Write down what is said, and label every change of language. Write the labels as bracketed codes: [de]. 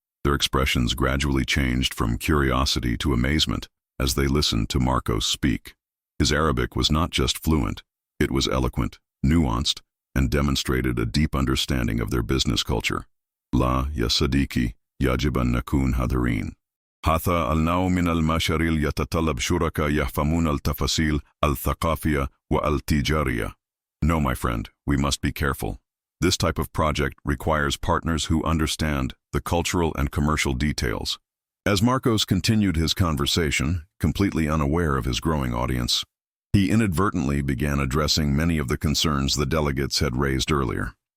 [en] Their expressions gradually changed from curiosity to amazement as they listened to Marcos speak. His Arabic was not just fluent, it was eloquent, nuanced, and demonstrated a deep understanding of their business culture. [ar] La ya sadiki, yajib an nakun hadirin. هذا النوع من المشاريع يتطلب شركاء يفهمون التفاصيل الثقافية والتجارية. [en] No, my friend, we must be careful. This type of project requires partners who understand the cultural and commercial details. As Marcos continued his conversation, completely unaware of his growing audience, he inadvertently began addressing many of the concerns the delegates had raised earlier.